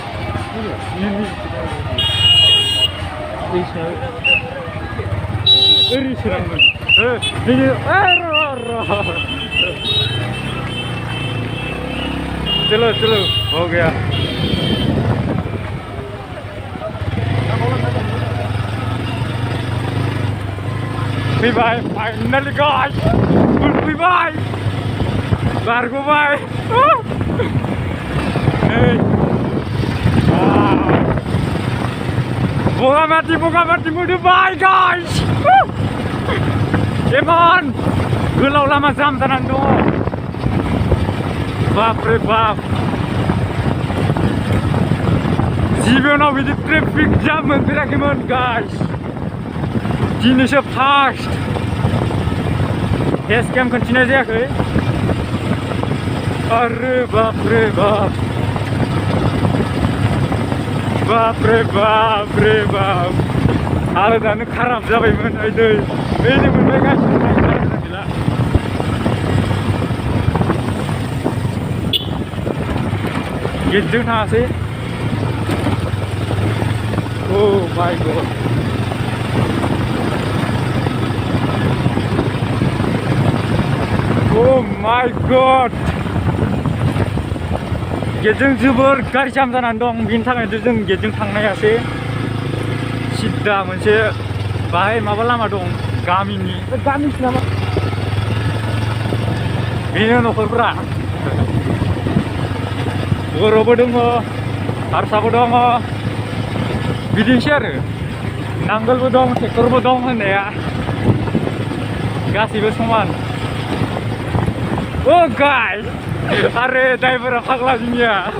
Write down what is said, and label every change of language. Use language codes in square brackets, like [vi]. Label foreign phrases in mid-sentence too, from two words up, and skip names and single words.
[brx] ओरै सोनांगोन [hi] चलो चलो हो गया [brx] फैबाय [en] finally guys [brx] फैबाय बारग'बाय बगामाथि मोनबाय गाइस एमान गोलाव लामा जाम जानानै दङ [hi] बाप रे बाप [brx] जिबनाव बिदि [en] traffic jam [brx] मोनफेराखैमोन गाइस दिनैसो फार्स्ट [en] face came [brx] खिन्थिनाय जायाखै [hi] अरे बाप रे बाप [brx] हालोदानो खाराब जाबायमोन ओइनै मोनबाय गासिबो गैला गेटजों थाङासै [en] oh my god Oh my god! [brx] गेटजों जोबोर गारि जाम जानानै दं बिनि थाखायनो जों गेटजों थांनो हायासै सिदा मोनसे बाहाय माबा लामा दं गामिनि गामिसो नामा? बेनो न'खरफ्रा बर'बो दङ हारसाबो दङ बिदिनोसै आरो नांगोलबो दं ट्रेक्टरबो दं होननाया गासैबो समान ओ गाइस अरे ड्राइभारा फाग्ला जोंनिया